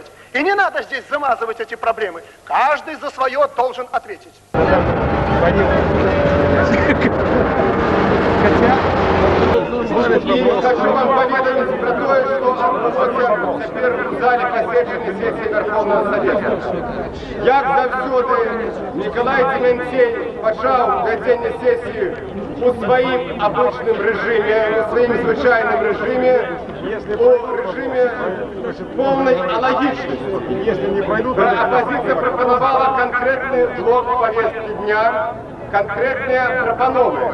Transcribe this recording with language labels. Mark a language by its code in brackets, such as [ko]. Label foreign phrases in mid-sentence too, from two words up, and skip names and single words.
[ru] И не надо здесь замазывать эти проблемы. Каждый за свое должен ответить. И хочу вам поведать про то, что отбудется теперь в зале посвященной сессии Верховного Совета. [uk] Як завсюди Николай Дементей почав ведення сесії у своїм обичному режимі, у своїм звичайному режимі, у режимі повної алогічності. Опозиція пропонувала конкретний блок [ru] повестки дня, [uk] конкретні пропанови.